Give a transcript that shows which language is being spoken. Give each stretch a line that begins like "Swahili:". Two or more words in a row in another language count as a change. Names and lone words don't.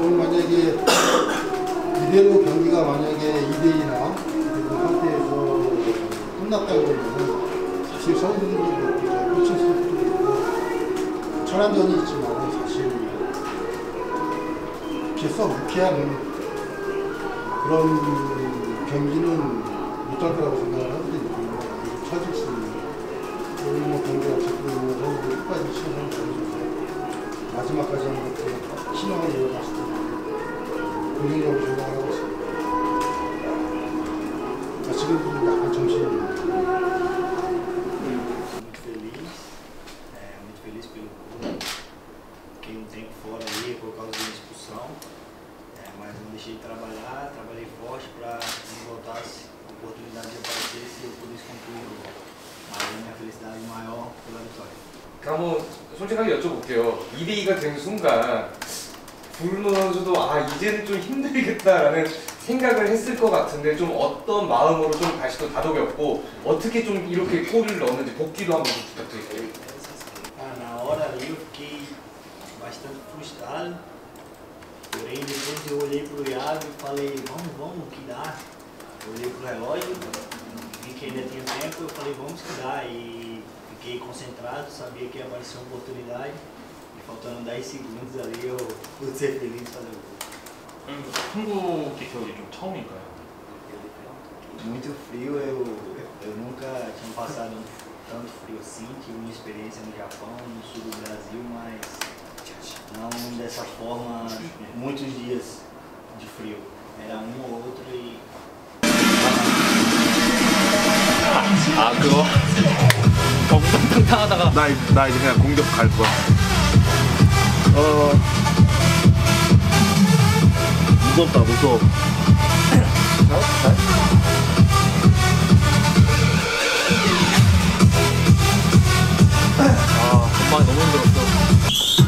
Korean: 오늘 만약에 이대로 경기가 만약에 2대2나 상태에서 끝났다고 하면 사실 선수들도 그렇고 코칭 스태프도 그렇고 천안전이 있지만 사실 이렇게 썩 유쾌한 그런 경기는 못할 거라고 생각을 하거든요. 찾을 수 있는 오늘 뭐 경기가 어쨌든 선수들 끝까지 최선을 다해줘서 마지막까지 하는 것도 희망을 이어갔을 텐데 긍정적으로 생각을 하고 있습니다. 지금도 약간 정신이
Portuguese: muito feliz pelo clube. Fiquei tempo fora ali por causa da expulsão, mas não deixei de trabalhar, trabalhei forte para quando voltasse a oportunidade de aparecer e eu pudesse concluir o gol. Mas a minha felicidade maior pela vitória.
Korean: 한번 솔직하게 여쭤볼게요. 2대2가 된 순간 불노 선수도 이제는 좀 힘들겠다라는 생각을 했을 것 같은데 좀 어떤 마음으로 좀 다시 또 다독였고 어떻게 좀 이렇게 골을 넣었는지 복귀도 한번 좀 부탁드릴게요.
Portuguese: Na hora ali eu fiquei bastante frustrado, porém depois eu olhei pro Iago e falei, vamos, que dá. Eu olhei pro relógio, vi que ainda tinha tempo, eu falei, vamos que dá, e fiquei fiquei concentrado, sabia que ia aparecer uma oportunidade e faltando 10 segundos ali eu pude ser feliz de fazer o gol.
Korean: 한국 기억이 좀 처음인가요?
Portuguese: Muito frio, eu nunca tinha passado tanto frio assim, tive uma experiência no Japão, no sul do Brasil, mas não dessa forma, muitos dias de frio. Era um ou outro e...
Korean: 아 그거? 엉덩탕탕하다가 나 이제 그냥 공격 갈 거야. 무섭다 무서워. 엄마 너무 힘들었어.